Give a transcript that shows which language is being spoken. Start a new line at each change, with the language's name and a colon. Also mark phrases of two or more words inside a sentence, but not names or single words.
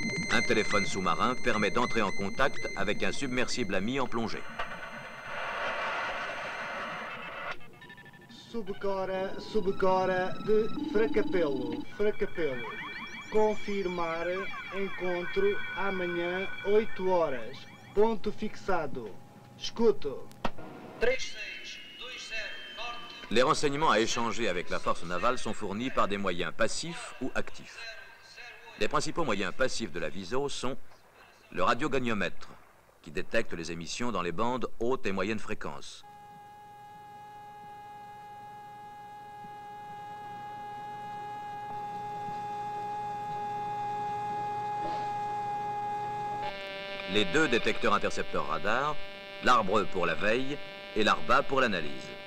French: Un téléphone sous-marin permet d'entrer en contact avec un submersible ami en plongée.
Portuguese: Subcora de Fracapelo. Confirmar encontro amanhã 8 horas. Ponto fixado. Escuto. 3620 norte.
French: Les renseignements à échanger avec la force navale sont fournis par des moyens passifs ou actifs. Les principaux moyens passifs de la VISO sont le radiogoniomètre, qui détecte les émissions dans les bandes hautes et moyennes fréquences. Les deux détecteurs intercepteurs radar, l'ARBRE pour la veille et l'ARBA pour l'analyse.